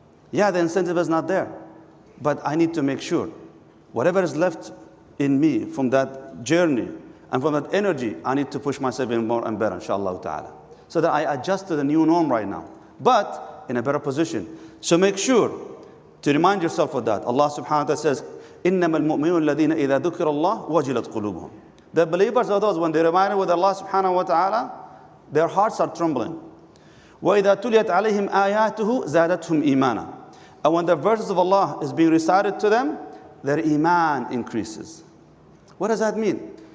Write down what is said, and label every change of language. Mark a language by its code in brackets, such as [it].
[en] Yeah, the incentive is not there. But I need to make sure whatever is left in me from that journey and from that energy, I need to push myself even more and better, inshallah ta'ala. So that I adjust to the new norm right now, but in a better position. So make sure to remind yourself of that. Allah subhanahu wa ta'ala says, [ar] إِنَّمَا الْمُؤْمِنُونَ الَّذِينَ إِذَا ذُكِرَ اللَّهُ وَجِلَتْ قُلُوبُهُم. [en] The believers are those, when they're reminded with Allah subhanahu wa ta'ala, their hearts are trembling. [ar] وَإِذَا تُلِيَتْ عَلَيْهِمْ آيَاتُهُ زَادَتْهُمْ إِيمَانًا. [en] And when the verses of Allah is being recited to them, their iman increases. What does that mean?